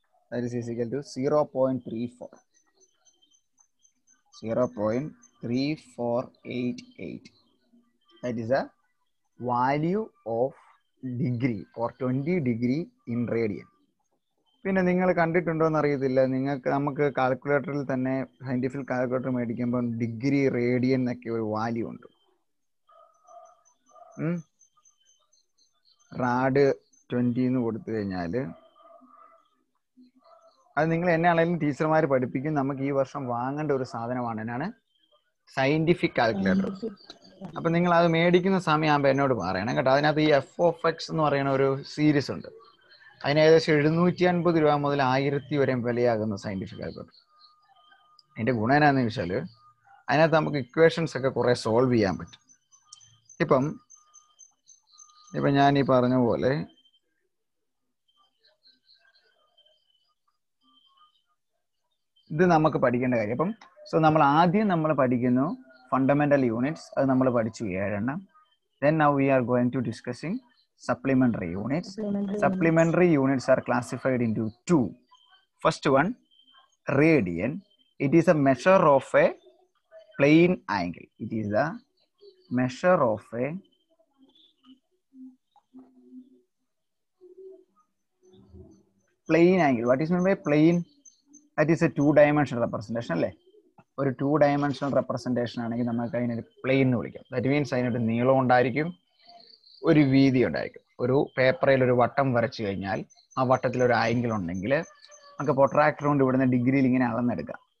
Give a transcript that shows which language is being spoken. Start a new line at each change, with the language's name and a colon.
English: That is equal to 0.34. 0.3488. That is the value of degree or 20 degree in radian.
Malayalam: പിന്നെ നിങ്ങൾ കണ്ടിട്ടുണ്ടോ എന്ന് അറിയത്തില്ല, നമുക്ക് കാൽക്കുലേറ്ററിൽ തന്നെ സയന്റിഫിക് കാൽക്കുലേറ്റർ മേടിക്കുമ്പോൾ ഡിഗ്രി റേഡിയൻ എന്നൊക്കെ ഒരു വാല്യൂ ഉണ്ട്. റാഡ് 20 എന്ന് കൊടുത്തു കഴിഞ്ഞാൽ അത് നിങ്ങൾ എന്നാണെങ്കിലും ടീച്ചർമാർ പഠിപ്പിക്കും. നമുക്ക് ഈ വർഷം വാങ്ങേണ്ട ഒരു സാധനമാണ് എന്നാണ് സയന്റിഫിക് കാൽക്കുലേറ്റർ. അപ്പൊ നിങ്ങൾ അത് മേടിക്കുന്ന സമയമാകുമ്പോൾ എന്നോട് പറയണം കേട്ടോ. അതിനകത്ത് ഈ f(x) എന്ന് പറയുന്ന ഒരു സീരീസ് ഉണ്ട്. അതിന് ഏകദേശം 750 രൂപ മുതൽ 1000 വരെ വിലയാകുന്ന സയന്റിഫിക് കാൽക്കുലേറ്റർ. അതിന്റെ ഗുണം എന്നാന്ന് ചോദിച്ചാൽ അതിനകത്ത് നമുക്ക് ഇക്വേഷൻസ് ഒക്കെ കുറെ സോൾവ് ചെയ്യാൻ പറ്റും. ഇപ്പം ഞാൻ ഈ പറഞ്ഞ പോലെ ഇത് നമുക്ക് പഠിക്കേണ്ട കാര്യം. അപ്പം നമ്മൾ ആദ്യം പഠിക്കുന്നു ഫണ്ടമെന്റൽ യൂണിറ്റ്സ്. അത് നമ്മൾ പഠിച്ചു 7 എണ്ണം.
English: Then now we are going to discussing supplementary units. Supplementary units are classified into 2. First one, radian. It is a measure of a plane angle. It is a measure of a plane angle. What is meant by plane? That is a 2-dimensional representation അല്ലേ.
Malayalam: ഒരു 2-dimensional representation ആണെങ്കിൽ നമുക്ക് അതിനൊരു plain എന്ന് വിളിക്കാം.
English: that means
Malayalam: അതിനൊരു നീളം ഉണ്ടായിരിക്കും, ഒരു വീതി ഉണ്ടായിരിക്കും. ഒരു പേപ്പറിൽ ഒരു വട്ടം വരച്ചു കഴിഞ്ഞാൽ ആ വട്ടത്തിൽ ഒരു ആംഗിൾ ഉണ്ടെങ്കിൽ നമുക്ക് പ്രൊട്രാക്ടർ കൊണ്ട് ഇവിടുന്ന് ഡിഗ്രിയിൽ ഇങ്ങനെ അളന്നെടുക്കാം.